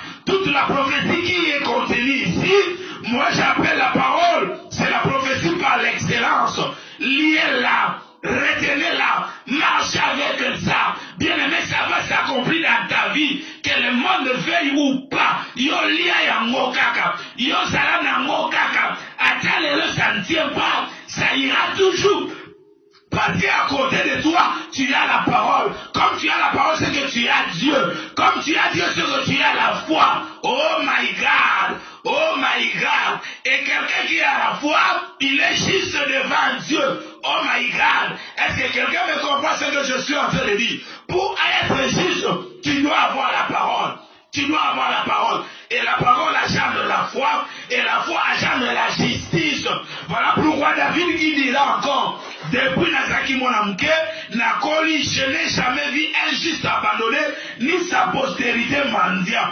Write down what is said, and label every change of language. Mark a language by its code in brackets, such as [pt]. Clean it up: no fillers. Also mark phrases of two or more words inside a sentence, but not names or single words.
[fr] Toute la prophétie qui est contenue ici, moi j'appelle la parole, c'est la prophétie par l'excellence. Liez-la. Retenez-la, marche avec ça. Bien aimé, ça va s'accomplir dans ta vie. Que le monde veuille ou pas. [ln] Yo lia ya ngokaka. Yo sala na ngokaka. [fr] Attends, le ça ne tient pas. Ça ira toujours. Parce qu'à côté de toi, tu as la parole. Comme tu as la parole, c'est que tu as Dieu. Comme tu as Dieu, c'est que tu as la foi. [en] Oh my God. Oh my God. [fr] Et quelqu'un qui a la foi, il est juste devant Dieu. [en] Oh my God. [fr] Est-ce que quelqu'un me comprend ce que je suis en train de dire? Pour être juste, tu dois avoir la parole. Tu dois avoir la parole. Et la parole engendre la foi. Et la foi engendre la justice. Voilà pourquoi David qui dira encore, depuis [ln] Nazaki Monamke, Nakoli, [fr] je n'ai jamais vu un juste abandonné, ni sa postérité mendiant.